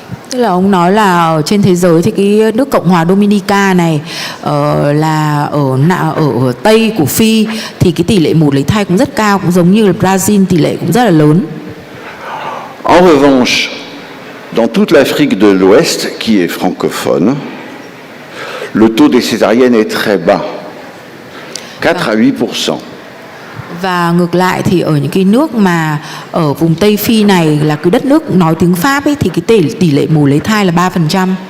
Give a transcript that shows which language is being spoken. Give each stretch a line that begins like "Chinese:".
Vietnamese: Tức là ông nói là ở trên thế giới thì cái nước Cộng hòa Dominica này là ở Tây của Phi thì cái tỷ lệ mổ lấy thai cũng rất cao, cũng giống như là Brazil, tỷ lệ cũng rất là lớn.
French: En revanche, dans toute l'Afrique de l'Ouest, qui est francophone, le taux des césariennes est très bas, 4 à 8%.
Vietnamese: Và ngược lại thì ở những cái nước mà ở vùng Tây Phi này là cái đất nước nói tiếng Pháp ấy, thì cái tỷ lệ mổ lấy thai là 3%.